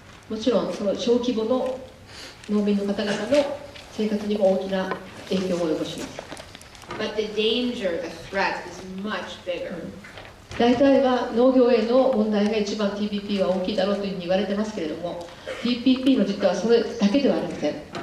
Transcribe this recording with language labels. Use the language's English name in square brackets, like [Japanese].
[Japanese] もちろんその小規模の農民の方々の生活にも大きな影響を及ぼします。 [English] But the danger, the threat is much bigger. [Japanese] 大体は農業への問題が一番 TPP は大きいだろうというふうに言われてますけれども、 TPP の実態はそれだけではありません。